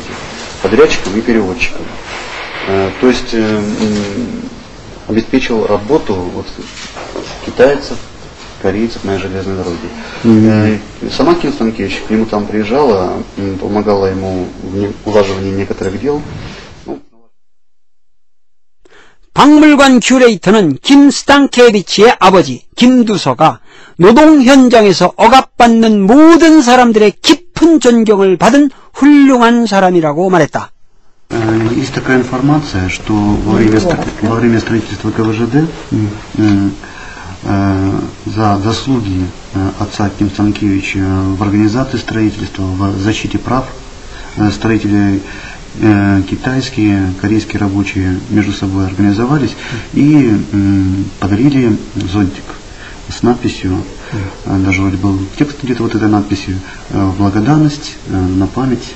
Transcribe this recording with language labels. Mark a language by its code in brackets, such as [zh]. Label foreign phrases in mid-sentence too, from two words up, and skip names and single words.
[ru] Подрядчиком и переводчиком. То есть обеспечил работу вот, китайцев, корейцев на железной дороге. Сама Ким Станкевич к нему там приезжала, помогала ему в улаживании некоторых дел. [ko] 박물관 큐레이터는 김 스탄케비치의 아버지 김두서가 노동 현장에서 억압받는 모든 사람들의 깊은 존경을 받은 훌륭한 사람이라고 말했다. [ru] Есть такая информация, что во время строительства КВЖД за заслуги отца Ким Станкевича в организации строительства, в защите прав строителей китайские, корейские рабочие между собой организовались и подарили зонтик с надписью, даже вроде был текст где-то вот этой надписью, в благодарность, на память.